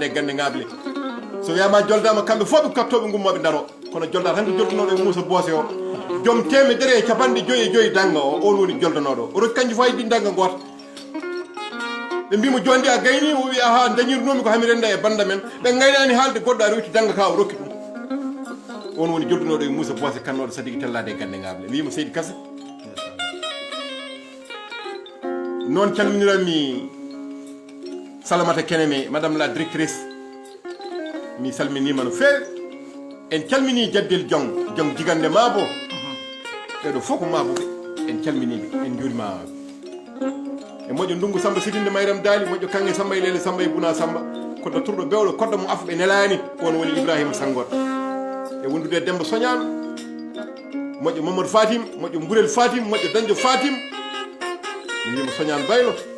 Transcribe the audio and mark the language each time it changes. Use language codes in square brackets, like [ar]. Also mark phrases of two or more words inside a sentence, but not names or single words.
[ff] e gande ngable so wiyama joldama kamɓe fof ɓe kattoɓe gummoɓe daro kono jolda tan ko joldunoɗo e Moussa Bose o joom temedere e capanɗe joyi e joyi danga o on woni joldanoɗo o rokki kanƴe fo ɗi danga goota ɓe mbimo jondi a gayni o wi aha dañirnomi ko hami renda e banda men ɓe gaynani haalde goɗɗo a rewti danga ka o rokki ɗum on woni joddunoɗo e Moussa Bose kannoɗo sadiki tellade e gande ngable mi wima Seydi Kase noon calminiranmi Salamata Keneme [fr] madame la directrice [ff] mi salminima no feewi en calmini jaddel jong jigande mabo ɓeɗo fof ko maboɓe en calminiɓe en juurimaɓe e moƴƴo ndungu Samba Sidinde Mayram Daali moƴƴo kange Samba e Lele Samba e Buna Samba kodda turɗo bewɗo kodda mo afɓe nelani on woni Ibrahima Sangoto e wondude Demba Soñano moƴƴo Mamadou Fatim moƴƴo Mburel Fatim moƴƴo Dañdio Fatim mi wima Soñano Baylo